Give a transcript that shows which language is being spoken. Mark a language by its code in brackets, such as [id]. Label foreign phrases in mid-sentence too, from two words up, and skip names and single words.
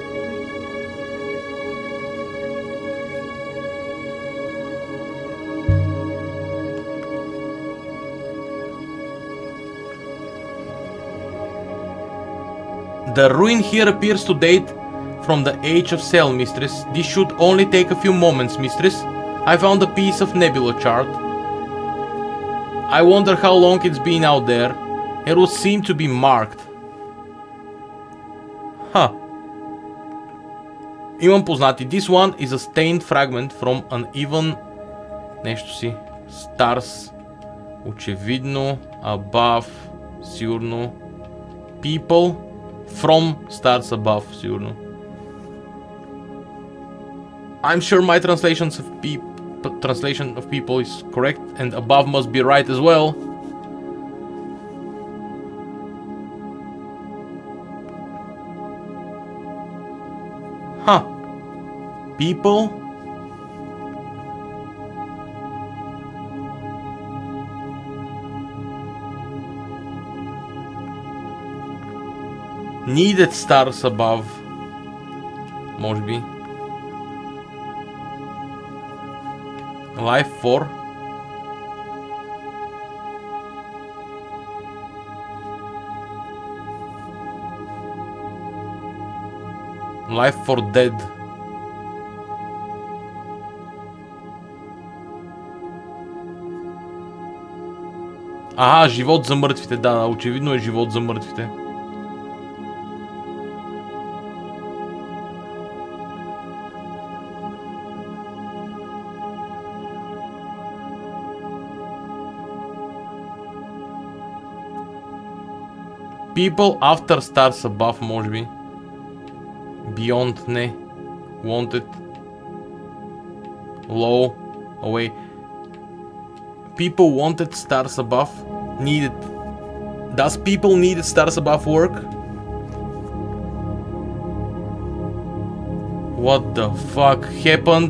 [en] The ruin here appears to date from the Age of Sail, Mistress. This should only take a few moments, Mistress. I found a piece of nebula chart. I wonder how long it's been out there. It would seem to be marked. [bg] Huh. Имам познати. [en] This one is a stained fragment from an even... [bg] нещо си. Stars. Очевидно. [en] Above. Сигурно. People. From stars above, сигурно. I'm sure my translation of people is correct, and above must be right as well. Huh. People. Needed stars above. [bg] Може би. [en] Life for. Life for dead. [bg] Ага, живот за мъртвите. Да, очевидно е живот за мъртвите. [en] People after stars above, [bg] може би. [en] Beyond, не. Wanted. Low. Away. People wanted stars above. Needed. Does people needed stars above work? What the fuck happened?